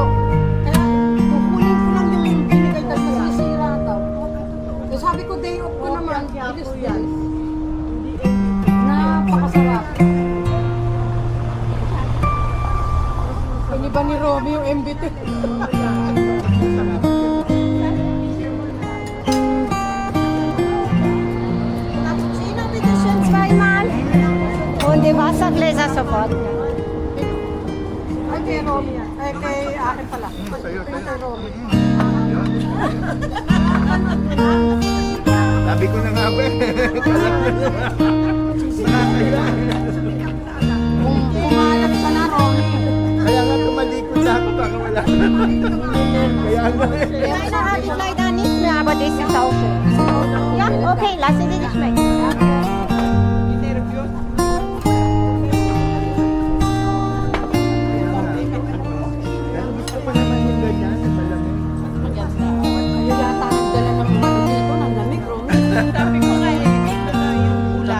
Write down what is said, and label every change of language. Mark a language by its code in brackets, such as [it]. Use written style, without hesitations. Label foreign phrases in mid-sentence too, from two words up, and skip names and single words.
[tl] Kaya kukunin ko lang yung binigay kasi sisira daw. So sabi ko [en] day off [tl] ko naman. Bilis din. Napakasarap. Ini ba ni Romy yung MBT? [de] Cappuccino, bitte schön zweimal. Und die Wassergläser sofort. [tl] Ay, kay Romy yan. Ay, kay akin pala. Sa'yo, Yung kay Romy. Sabi ko na nga ba eh. Kung kumalat ka na, Romy. Kaya nga tumalikod na ako baka wala. Kaya nga eh. [de] Leider habe ich leider nicht mehr, aber das ist auch schön. Ja, okay, lassen Sie sich schmecken. [tl] Pero gusto ko naman yung ganyan, yung malamig. Kayo yata nagdala ng ano dito, ng lamig, Romy. sabi ko nga eh, dito na yung ulan.